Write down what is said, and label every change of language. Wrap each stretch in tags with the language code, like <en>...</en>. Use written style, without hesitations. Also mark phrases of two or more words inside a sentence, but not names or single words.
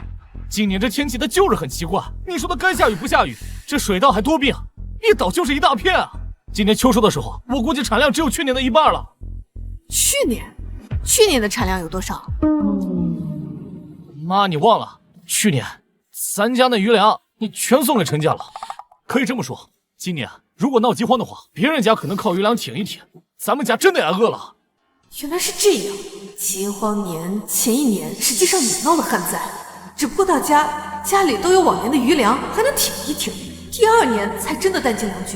<zh>今年這天氣它就是很奇怪，你說的該下雨不下雨，這水稻還多病，一倒就是一大片啊！今年秋收的時候，我估計產量只有去年的一半了。去年的產量有多少？媽，你忘了去年咱家那餘糧你全送給陳家了。可以這麼說，今年如果鬧饑荒的話，別人家可能靠餘糧挺一挺，咱們家真的要餓了。原來是這樣，饑荒年前一年實際上也鬧了旱災，只不過大家家裡都有往年的餘糧，還能挺一挺，第二年才真的彈盡糧絕。</zh>